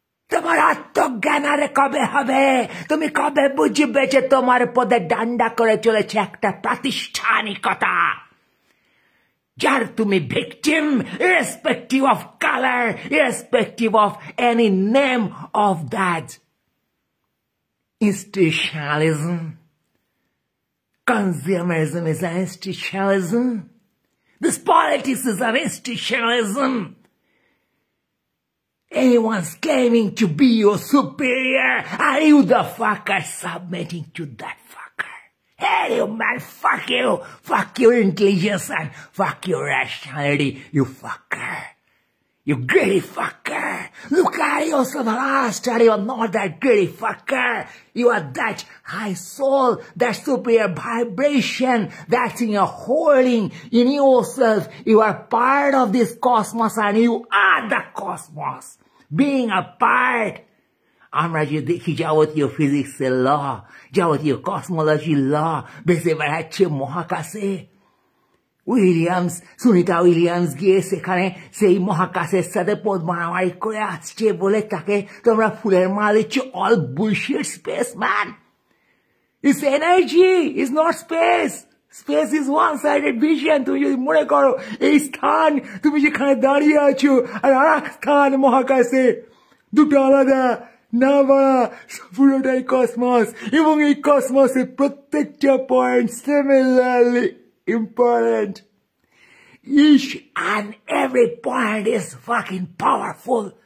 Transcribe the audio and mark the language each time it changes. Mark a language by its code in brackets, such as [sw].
[bn] তোমার আত্মজ্ঞান আর কবে হবে? তুমি কবে বুঝবে যে তোমার পদে ডান্ডা করে চলেছে একটা প্রাতিষ্ঠানিকতা, যার তুমি victim, [en] Irrespective of colour, irrespective of any name of that institutionalism. Consumerism is an institutionalism. This politics is an institutionalism. Anyone's claiming to be your superior, are you the fucker submitting to that fucker? Hey, you man, fuck you. Fuck your intelligence and fuck your rationality, you fucker. You greedy fucker. Look at yourself last and you're not that greedy fucker. You are that high soul, that superior vibration that's in your holding in yourself. You are part of this cosmos and you are the cosmos. Being a part. [bn] আমরা যে দেখি যাবতীয় ফিজিক্সের ল, যাবতীয় cosmology ল বেঁচে বেড়াচ্ছে মহাকাশে। Williams, Sunita Williams গিয়ে সেখানে সেই মহাকাশের সাথে পদ মারামারি করে আসছে বলে তাকে তোমরা ফুলের মালা দিচ্ছ। [en] All bullshit space man. It's energy, it's not space. Space is one sided vision. [bn] তুমি যদি মনে করো এই স্থান তুমি যেখানে দাঁড়িয়ে আছো আর আর এক স্থান মহাকাশে, দুটো আলাদা না বলা, পুরোটাই কসমস এবং এই কসমসের প্রত্যেকটা point [en] Similarly important. Each and every point is fucking powerful.